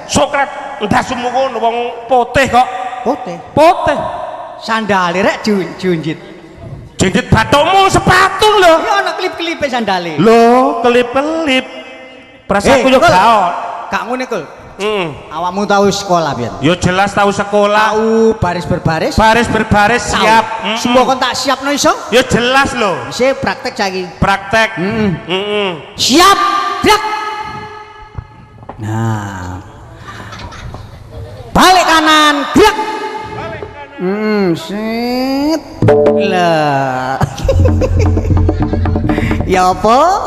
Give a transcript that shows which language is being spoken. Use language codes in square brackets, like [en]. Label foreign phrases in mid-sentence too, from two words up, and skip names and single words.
[jv] Sokrat ndasmu ngono wong putih kok. Putih. Putih. Sandale rek junjit. Jinjit bathukmu sepatu lho. Ya ana klip-klipe sandale. Lho, kelip-kelip. Perasaanku yo Kul. gak. Gak ngene Kul. Heeh. Awakmu tahu sekolah biyen? Yo jelas tahu sekolah. Tahu baris berbaris? Baris berbaris Tahu. siap. Semua kon tak siapno iso? Yo jelas lho. Isih praktek saiki. Praktek. Heeh. Siap. Brak. Nah. [id] Balik kanan, gerak. Set. [jv] Lah. Ya apa?